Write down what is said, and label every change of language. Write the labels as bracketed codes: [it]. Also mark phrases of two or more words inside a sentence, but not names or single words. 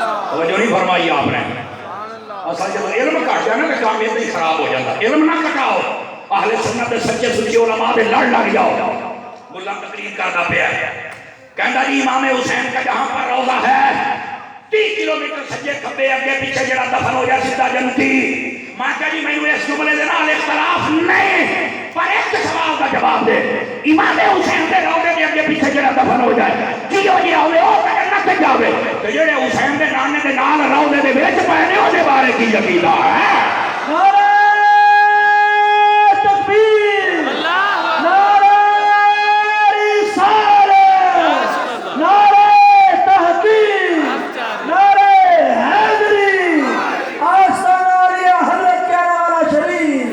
[ur] توجہ نہیں فرمائی آپ نے اصل جب علم کٹ جائے نا تو کام یہ خراب ہو جاتا علم نہ کٹاؤ [pa] اہل سنت دے سچے سچے علماء دے لڑ لگ جاؤ ملا تقریر کرتا پیا کہندا جی [ur] امام حسین کا جہاں پر روضہ ہے [pa] 30 کلومیٹر سجے کھبے اگے پیچھے جڑا دفن ہو جائے سیدھا جنتی میں کہا جی میں اس جملے دے نال اختلاف نہیں پر ایک سوال کا جواب دے امام حسین دے روضے دے اگے پیچھے جڑا دفن ہو جائے کی ہو جائے ہوے او جنت تے جاوے تے جڑے حسین دے نانے دے نال روضے دے وچ پے او دے بارے کی عقیدہ ہے [ur] نعرہ تکبیر نعرہ رسالت نعرہ تحقیق نعرہ حیدری آستانہ علیہ حضرت کہنے والا شریف